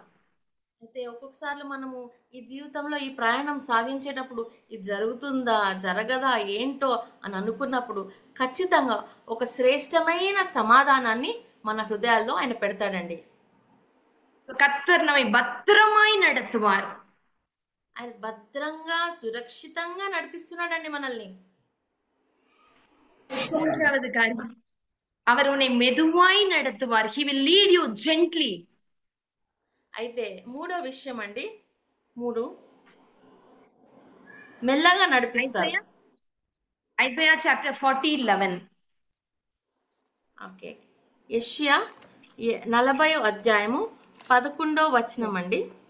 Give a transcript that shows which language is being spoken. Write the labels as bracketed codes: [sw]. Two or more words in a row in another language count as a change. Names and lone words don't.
[te] అయితే ఒక్కొక్కసార్లు మనము ఈ జీవితంలో ఈ ప్రయాణం సాగించేటప్పుడు ఇది జరుగుతుందా, జరగదా, ఏంటో అని అనుకున్నప్పుడు ఖచ్చితంగా ఒక శ్రేష్టమైన సమాధానాన్ని మన హృదయాల్లో ఆయన పెడతాడండి. [ta] கர்த்தர் நம்மை பத்திரமாய் நடத்துவார். [te] ఆయన భద్రంగా సురక్షితంగా నడిపిస్తున్నాడండి మనల్ని. [ta] மூன்றாவது காரியம், அவர் உன்னை மெதுவாய் நடத்துவார். [en] He will lead you gently. [te] అయితే మూడో విషయం అండి, 3 మెల్లగా నడిపిస్తారు. [en] Isaiah chapter 40:11. [te] ఓకే, యెషయా 40వ అధ్యాయము 11వ వచనం అండి.